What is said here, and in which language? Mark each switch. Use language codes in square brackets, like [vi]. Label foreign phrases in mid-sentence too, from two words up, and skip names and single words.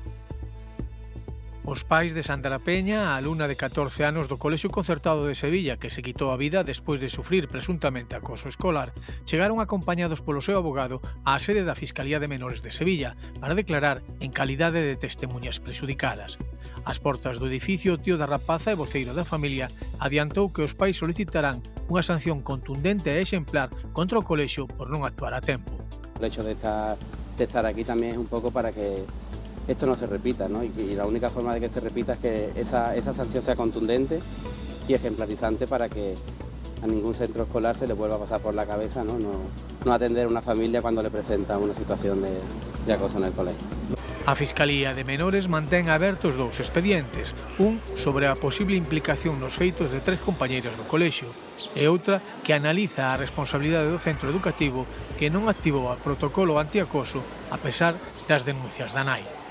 [gl] Os pais de Sandra Peña, a alumna de 14 anos do Colexio Concertado de Sevilla, que se quitou a vida despois de sufrir presuntamente acoso escolar, chegaron acompañados polo seu abogado á sede da Fiscalía de Menores de Sevilla para declarar en calidade de testemuñas prexudicadas. Ás portas do edificio, o tío da rapaza e voceiro da familia adiantou que os pais solicitarán unha sanción contundente e exemplar contra o colexio por non actuar a tempo. [es] El hecho de estar aquí también es un poco para que esto no se repita, ¿no? Y la única forma de que se repita es que esa sanción sea contundente y ejemplarizante para que a ningún centro escolar se le vuelva a pasar por la cabeza, ¿no? No atender a una familia cuando le presenta una situación de acoso en el colegio. [gl] A Fiscalía de Menores mantén abertos dous expedientes, un sobre a posible implicación nos feitos de 3 compañeiras do colexio e outra que analiza a responsabilidade do centro educativo que non activou o protocolo antiacoso a pesar das denuncias da nai.